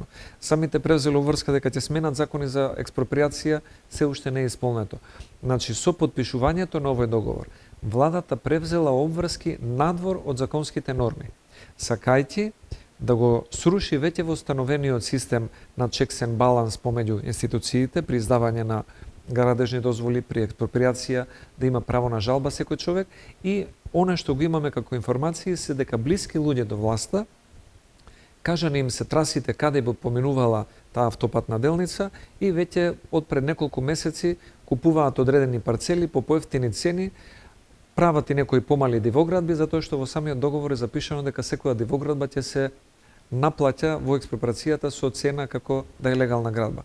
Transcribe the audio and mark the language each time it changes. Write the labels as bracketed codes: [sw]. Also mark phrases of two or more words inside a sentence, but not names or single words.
[mk] Самите превзеле обврска дека ќе сменат закони за експроприација, се уште не е исполнето. Значи, со подпишувањето на овој договор, владата превзела обврски надвор од законските норми, сакајќи да го сруши веќе востановениот систем на [en] checks and balance [mk] помеѓу институциите при издавање на градежни дозволи, при експроприација, да има право на жалба секој човек и она што го имаме како информации се дека блиски луѓе до власта, кажани им се трасите каде би поминувала таа автопатна делница и веќе од пред неколку месеци купуваат одредени парцели по поевтини цени, прават и некои помали дивоградби, затоа што во самиот договор е запишано дека секоја дивоградба ќе се наплаќа во експроприацијата со цена како да е легална градба.